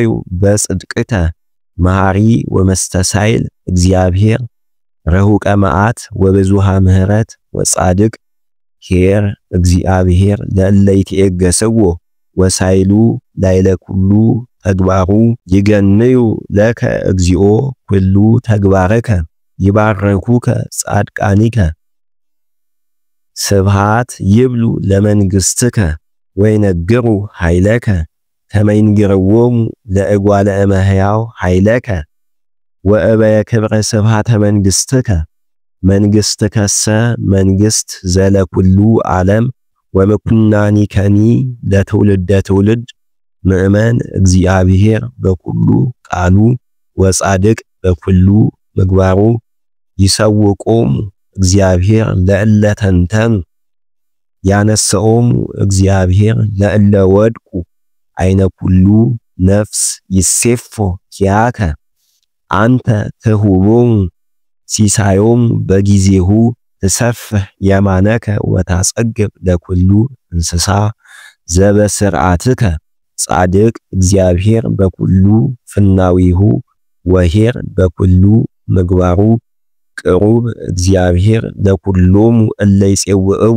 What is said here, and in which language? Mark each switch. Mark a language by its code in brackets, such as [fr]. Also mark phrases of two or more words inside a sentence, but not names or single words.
[gez] በጽድቅከ መሐሪ ወመስተሳይል እግዚአብሔር ረሁቀ መዓት ወብዙሃ ምሕረት ወጻድቅ ኄር እግዚአብሔር ለእለ ይትዔገሥዎ ወሳይሉ ላዕለ ኩሉ ተግባሩ ይገንዩ ለከ እግዚኦ ኩሉ ተግባርከ ይባረኩከ ጻድቃኒከ ስብሃት ይብሉ ለመንግሥትከ ወይነግሩ ኃይለከ ከመ ይንግርዎሙ ለእጓለ እመሕያው ኃይለከ ወእበየ ክብረ ስብሃተ መንግሥትከ መንግሥትከሰ መንግሥት ዘለኩሉ ዓለም ወምኵናኒከኒ ለትውልደ ትውልድ ምእመን እግዚአብሔር በኩሉ ቃሉ ወጻድቅ በኩሉ ምግባሩ ይሰውቆሙ እግዚአብሔር ለእለ ተንተኑ ያነሰኦሙ እግዚአብሔር ለእለ ወድቁ አይነ ኩሉ ነፍስ ይሴፎ ኪያከ አንተ ትሁቦሙ ሲሳዮሙ በጊዜሁ ትሰፍህ የማነከ ወታጸግብ ለኩሉ እንስሳ ዘበስርዓትከ ጻድቅ እግዚአብሔር በኩሉ ፍናዊሁ ወኄር በኩሉ ምግባሩ ቅሩብ እግዚአብሔር ለኩሎሙ እለ ይጼውዕዎ